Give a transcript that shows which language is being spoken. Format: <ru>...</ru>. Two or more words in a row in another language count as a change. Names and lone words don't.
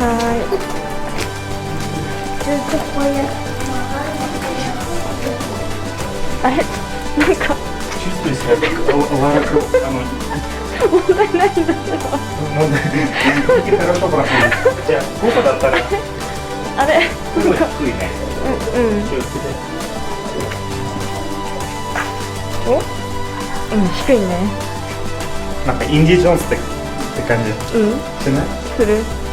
<ru>Чувствую себя как Лара Крофт. Ну, хорошо проходит. Хотя, купа да вторая.</ru> <ja>あれすごい低いね。気をつけて。お？低いね。なんかインディ・ジョーンズって感じ。してない？する。</ja>